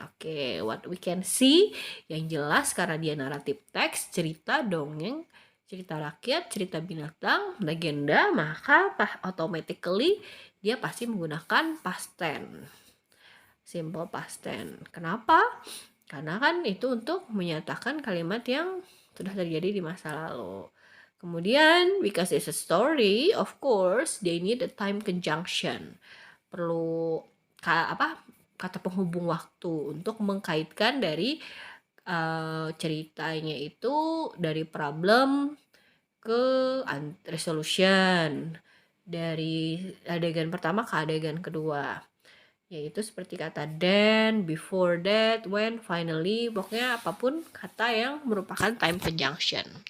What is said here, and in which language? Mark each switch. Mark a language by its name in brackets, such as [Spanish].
[Indonesian] Oke, [English] what we can see, [Indonesian] yang jelas karena dia naratif teks, cerita, dongeng, cerita rakyat, cerita binatang, legenda, maka automatically dia pasti menggunakan past tense. [English] Simple past tense. [Indonesian] Kenapa? Karena kan itu untuk menyatakan kalimat yang sudah terjadi di masa lalu. Kemudian, [English] because it's a story, of course, they need a time conjunction. [Indonesian] Perlu kata penghubung waktu untuk mengkaitkan dari ceritanya itu dari problem ke resolution, dari adegan pertama ke adegan kedua, yaitu seperti kata then, before that, when, finally, pokoknya apapun kata yang merupakan time conjunction.